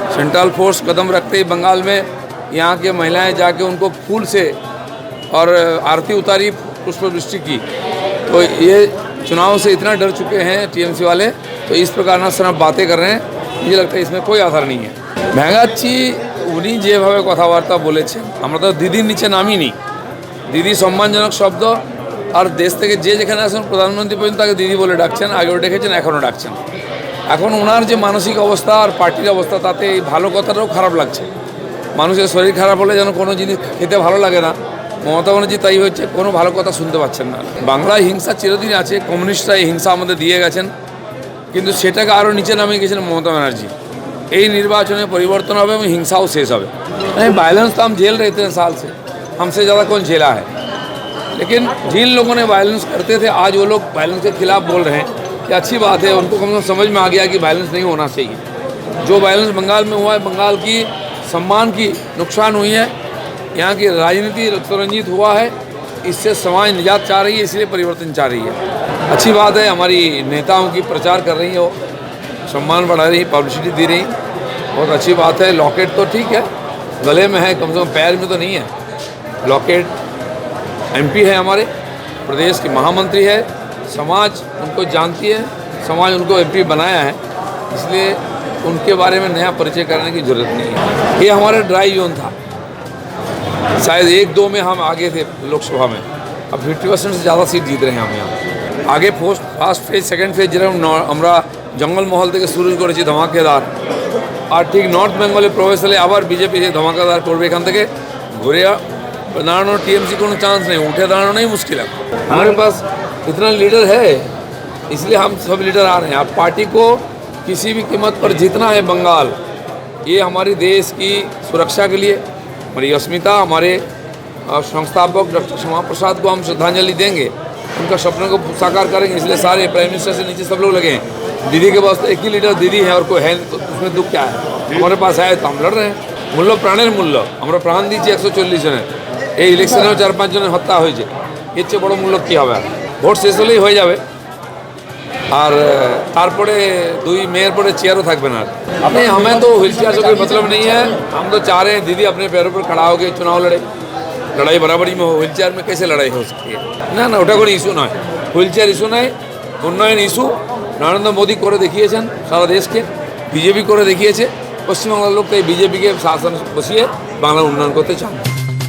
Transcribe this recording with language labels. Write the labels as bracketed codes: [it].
[hi] Central force कदम रखते ही बंगाल में यहाँ के महिलाएं जाके उनको फूल से और आरती उतारी, पुष्पवृष्टि की। तो ये चुनाव से इतना डर चुके हैं टीएमसी वाले, तो इस प्रकार ना सिर्फ बातें कर रहे हैं। मुझे लगता है इसमें कोई आधार नहीं है। [bn] महंगाची उन्हीं যেভাবে কথাবার্তা বলেছে, আমরা তো দিদির নিচে নামি নি। দিদি সম্মানজনক শব্দ, আর দেশ থেকে যে যেখানে আসেন প্রধানমন্ত্রী পর্যন্ত তাকে দিদি বলে ডাকছেন, আগেও ডেকেছেন, এখনও ডাকছেন। এখন ওনার যে মানসিক অবস্থা আর পার্টির অবস্থা, তাতে এই ভালো কথাটাও খারাপ লাগছে। মানুষের শরীর খারাপ হলে যেন কোনো জিনিস খেতে ভালো লাগে না, মমতা ব্যানার্জি তাই হচ্ছে, কোনো ভালো কথা শুনতে পাচ্ছেন না। বাংলায় হিংসা চিরদিন আছে, কমিউনিস্টরা এই হিংসা আমাদের দিয়ে গেছেন, কিন্তু সেটাকে আরও নিচে নামিয়ে গেছেন মমতা ব্যানার্জি। এই নির্বাচনে পরিবর্তন হবে এবং হিংসাও শেষ হবে। [hi] वायलेंस तो हम झेल रहे थे साल से, हमसे ज़्यादा कौन झेला है, लेकिन जिन लोगों ने वायलेंस करते थे आज वो लोग वायलेंस के खिलाफ बोल रहे हैं। ये अच्छी बात है, उनको कम से कम समझ में आ गया कि वायलेंस नहीं होना चाहिए। जो वायलेंस बंगाल में हुआ है, बंगाल की सम्मान की नुकसान हुई है, यहाँ की राजनीति रक्तरंजित हुआ है, इससे समाज निजात चाह रही है, इसलिए परिवर्तन चाह रही है। अच्छी बात है, हमारी नेताओं की प्रचार कर रही है, वो सम्मान बढ़ा रही, पब्लिसिटी दे रही, बहुत अच्छी बात है। लॉकेट तो ठीक है, गले में है, कम से कम पैर में तो नहीं है। लॉकेट एमपी है, हमारे प्रदेश की महामंत्री है, समाज उनको जानती है, समाज उनको एमपी बनाया है, इसलिए उनके बारे में नया परिचय करने की जरूरत नहीं है। ये हमारा ड्राई जोन था, शायद 1-2 में हम आगे थे लोकसभा में, अब 50% से ज़्यादा सीट जीत रहे हैं हम यहाँ। आगे फार्स्ट फेज, सेकेंड फेज [bn] যেরকম আমরা জঙ্গলমহল থেকে শুরু করেছি ধামাকেদার, আর ঠিক নর্থ বেঙ্গলে প্রবেশ হলে আবার বিজেপি ধামাকেদার করবে। এখান থেকে ঘুরে दाঁড়ানোর टीएमसी কোনো चांस नहीं, उठे दाঁড়ানো नहीं मुश्किल है। [hi] हमारे पास इतना लीडर है, इसलिए हम सब लीडर आ रहे हैं। अब पार्टी को किसी भी कीमत पर जीतना है बंगाल, ये हमारी देश की सुरक्षा के लिए, हमारी अस्मिता, हमारे संस्थापक डॉक्टर श्यामा प्रसाद को हम श्रद्धांजलि देंगे, उनका सपनों को साकार करेंगे। इसलिए सारे प्राइम मिनिस्टर से नीचे सब लोग लगे हैं। दीदी के पास तो एक ही लीडर दीदी है और कोई है, तो उसमें दुख क्या है? हमारे पास है तो हम लड़ रहे हैं। [bn] মূল্য প্রাণের মূল্য, আমরা প্রাণ দিচ্ছি 140 জনের। এই ইলেকশনেও 4-5 জনের হত্যা হয়েছে, এর চেয়ে বড় মূল্য কী হবে? ভোট শেষ হলেই হয়ে যাবে, আর তারপরে 2 মেয়ের পরে চেয়ারও থাকবে না। [hi] नहीं, हमें तो व्हील चेयर से कोई मतलब नहीं है। हम तो चाह रहे हैं दीदी अपने पैरों पर खड़ा होकर चुनाव लड़े, लड़ाई बराबरी में हो। व्हील चेयर में कैसे लड़ाई हो सकती है? [bn] না না, ওটা কোনো ইস্যু নয়। হুইল চেয়ার ইস্যু নয়, উন্নয়ন ইস্যু। নরেন্দ্র মোদী করে দেখিয়েছেন সারা দেশকে, বিজেপি করে দেখিয়েছে। পশ্চিমবাংলার লোক তাই বিজেপিকে শাসন বসিয়ে বাংলার উন্নয়ন করতে চান।